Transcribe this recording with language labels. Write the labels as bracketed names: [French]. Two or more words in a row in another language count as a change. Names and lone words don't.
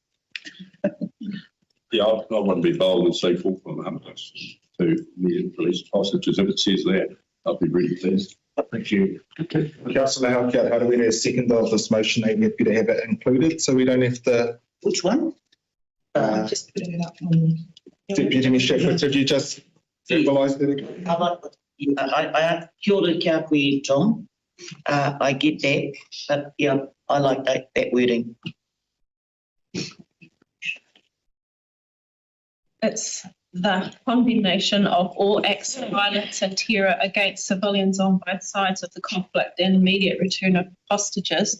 [English] Yeah, I want to be bold and say full from Hamas to the release hostages. If it says that, I'll be really pleased. Thank you. Okay. Councillor Halkett, how do we have a second of this motion? I'm happy to have it included so we don't have to. Which one? Just putting it up on. Deputy Mayor Shepherd, could you just verbalise that again? [Māori] I kia ora kia koe, John. [English] I get that, but yeah, I like that wording. It's the condemnation of all acts of violence and terror against civilians on both sides of the conflict and immediate return of hostages.